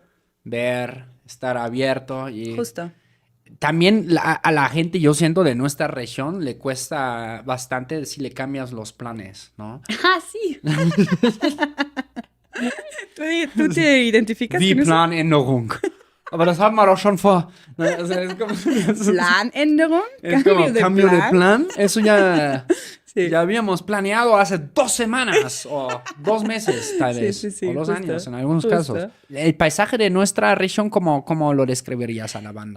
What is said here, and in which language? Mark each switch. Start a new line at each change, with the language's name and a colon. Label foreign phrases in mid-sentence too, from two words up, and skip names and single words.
Spanish: ver, estar abierto y... justo. También a la gente, yo siento, de nuestra región, le cuesta bastante si le cambias los planes, ¿no? Ah, sí. ¿Tú te identificas
German: Die
Spanish: con eso?
German: Planänderung. Aber das haben wir doch schon vor.
Spanish: O sea, es como,
German: Planänderung,
Spanish: es como cambio de plan. Eso ya, Sí. ya habíamos planeado hace 2 semanas o 2 meses, tal Sí, vez. sí, sí, o 2 justo, años, en algunos justo. casos. El paisaje de nuestra región, ¿cómo lo describirías a la banda?